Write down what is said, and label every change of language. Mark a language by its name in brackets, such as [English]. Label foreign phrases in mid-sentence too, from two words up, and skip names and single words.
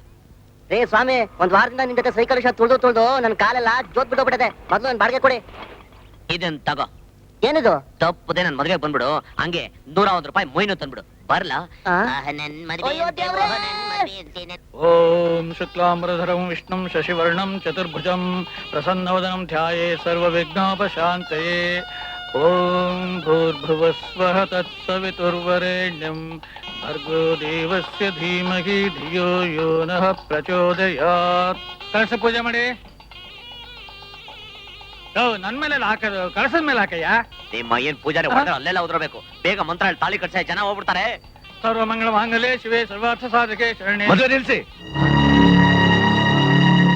[Kannada] ರೇ ಸ್ವಾಮಿ, ಒಂದ್ ವಾರದಿಂದ ನಿನ್ ಜೊತೆ ಸೈಕಲ್ ತುಳ್ದು ನನ್ ಕಾಲೆಲ್ಲ ಜೋತ್ ಬಿಟ್ಟೋಗ್ಬಿಟ್ಟದೆ. ಮೊದ್ಲು ನನ್ ಬಾಡಿಗೆ ಕೊಡಿ. ಇದನ್ ತಗೋ. ಏನಿದು? ತಪ್ಪದೆ ನನ್ ಮದ್ವೆಗೆ ಬಂದ್ಬಿಡು. ಹಂಗೆ 101 ರೂಪಾಯಿ ಮೊಯ್ನು ತಂದ್ಬಿಡು. ಬರ್ಲಾ? [Sanskrit] ओं शुक्लाम्बरधरं विष्णुं शशिवर्णं चतुर्भुजं प्रसन्नवदनं ध्याये सर्वविघ्नोपशान्तये. ओं भूर्भुवस्वः तत्सवितुर्वरेण्यं भर्गो देवस्य धीमहि धियो यो नः प्रचोदयात्. [Kannada] ಕಳಸ ಪೂಜೆ ಮಾಡಿ. ನನ್ ಮೇಲೆ ಹಾಕೋದು, ಕಳಸದ ಮೇಲೆ ಹಾಕಯ್ಯ. ನಿಮ್ಮ ಏನ್ ಪೂಜಾರಿ ಹೊಡೆದ್ರೆ ಅಲ್ಲೆಲ್ಲ ಉದ್ರಬೇಕು. ಬೇಗ ಮಂತ್ರ ಹೇಳಿ ತಾಳಿ ಕಟ್ಸ, ಜನ ಹೋಗ್ಬಿಡ್ತಾರೆ. [Sanskrit] सर्व मङ्गल माङ्गल्ये शिवे सर्वार्थ साधके शरणे. [Kannada] ಮದುವೆ ನಿಲ್ಸಿ. ಯಾಕೆ?